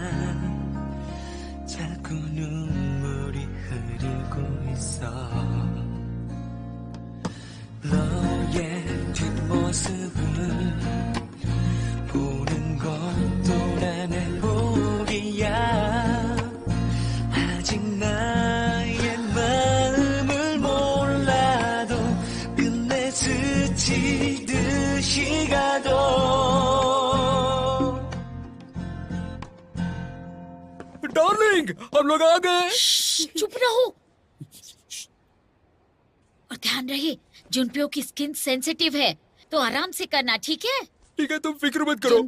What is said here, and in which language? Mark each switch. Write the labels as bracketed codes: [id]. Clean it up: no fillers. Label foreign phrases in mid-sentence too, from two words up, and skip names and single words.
[ko] 난 자꾸 눈물이 흐르고 있어 너의 뒷모습을 보는 것도 난 행복이야 아직 나의 마음을 몰라도 끝내 스치듯이 가도 [hi] डार्लिंग, हम लोग आ गए। चुप रहो और ध्यान रहे, जुनपियो की स्किन सेंसिटिव है तो आराम से करना, ठीक है? ठीक है, तुम फिक्र मत करो।